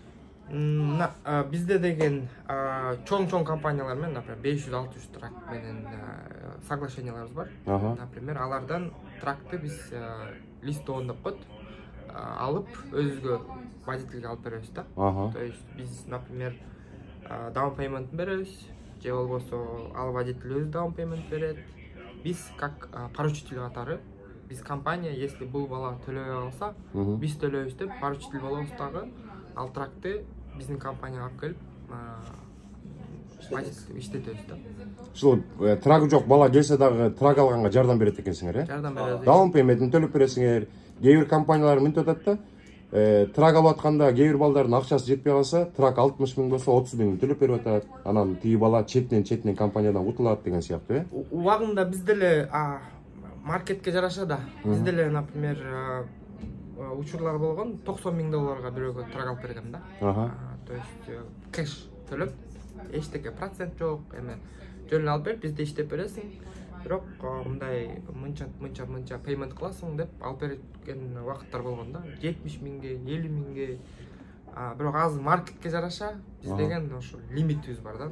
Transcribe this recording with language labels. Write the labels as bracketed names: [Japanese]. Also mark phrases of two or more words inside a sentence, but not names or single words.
[Kyrgyz] Бизде деген чоң компаниялар менен, например, 500-600 трак менен соглашенияларыбыз бар. Например, алардан тракты биз листовон деп коет, алып өзүгө водительге алып беребиз да. [Russian] То есть биз, например, [English] down payment [Kyrgyz] беребиз, же болбосо ал водитель өзү [English] down payment [Kyrgyz] берет. Биз [Russian] как поручитель [Kyrgyz] катары, биз компания, если бул бала төлөбөй алса, биз төлөйбүз деп поручитель болобуз дагы. Ал тракты биздин компанияга алып келип, водитель иштетебиз да. Ушул трагы жок бала келсе дагы трак алганга жардам берет экенсиңер, э? Жардам беребиз. [English] Down payment'ин [Kyrgyz] төлөп бересиңер. Кээ бир компаниялар мынтип атат да. Трак алып атканда кээ бир балдардын акчасы жетпей калса, трак 60 000 болсо 30 000 төлөп берип атат. Анан тиги бала четинен компаниядан кутулат деген сыяктуу, э? Убагында бизде эле маркетке жараша да. Бизде эле, например, учурлар болгон, $90,000 бирөөгө трак алып бергем да. [Russian] То есть [Kyrgyz] кэш төлөп, эчтеке процент жок, жөн алып берип, бизде иштеп бересиң. Бирок мындай мынча payment кыласың деп алып берген убакыттар болгон да. 70,000ге, 50,000ге. Бирок азыр маркетке жараша биз деген ошо лимитибиз бар да.